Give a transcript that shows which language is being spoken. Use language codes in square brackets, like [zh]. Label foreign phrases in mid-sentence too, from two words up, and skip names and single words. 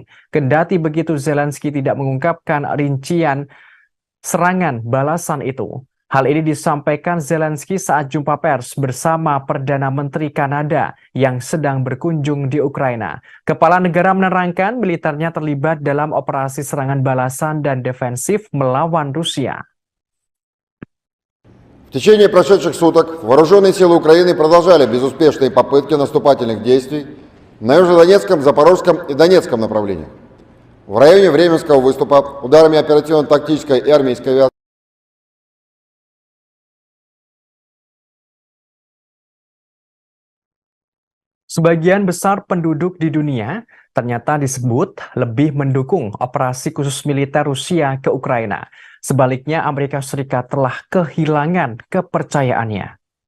[id] Kendati begitu, Zelensky tidak mengungkapkan rincian serangan balasan itu. Hal ini disampaikan Zelensky saat jumpa pers bersama Perdana Menteri Kanada yang sedang berkunjung di Ukraina. Kepala negara menerangkan militernya terlibat dalam operasi serangan balasan dan defensif melawan Rusia. [ru] В течение прошедших суток вооруженные силы Украины продолжали безуспешные попытки наступательных действий на Южнодонецком, Запорожском и Донецком направлениях. В районе Временского выступа ударами оперативно-тактической и армейской авиации [id] Sebagian besar penduduk di dunia ternyata disebut lebih mendukung operasi khusus militer Rusia ke Ukraina. Sebaliknya, Amerika Serikat telah kehilangan kepercayaannya.